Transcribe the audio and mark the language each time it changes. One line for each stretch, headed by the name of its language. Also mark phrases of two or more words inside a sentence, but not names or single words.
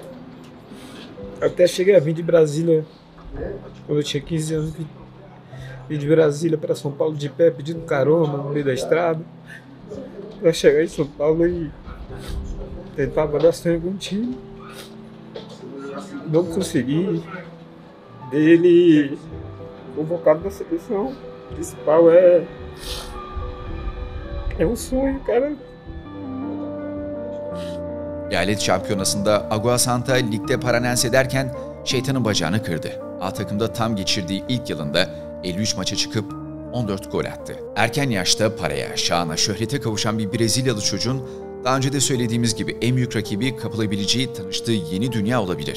Portuguese: Até cheguei a vir de Brasília, quando eu tinha 15 anos, vim de Brasília para São Paulo de pé, pedindo carona no meio da estrada, para chegar em São Paulo e tentar valer sonho com o time. Não consegui. Dele convocado na seleção principal é um sonho, cara.
Turkish: Eyalet şampiyonasında Agua Santa ligde Paranense derken şeytanın bacağını kırdı. A takımda tam geçirdiği ilk yılında 53 maça çıkıp 14 gol attı. Erken yaşta paraya, şana, şöhrete kavuşan bir Brezilyalı çocuğun daha önce de söylediğimiz gibi en büyük rakibi kapılabileceği tanıştığı yeni dünya olabilir.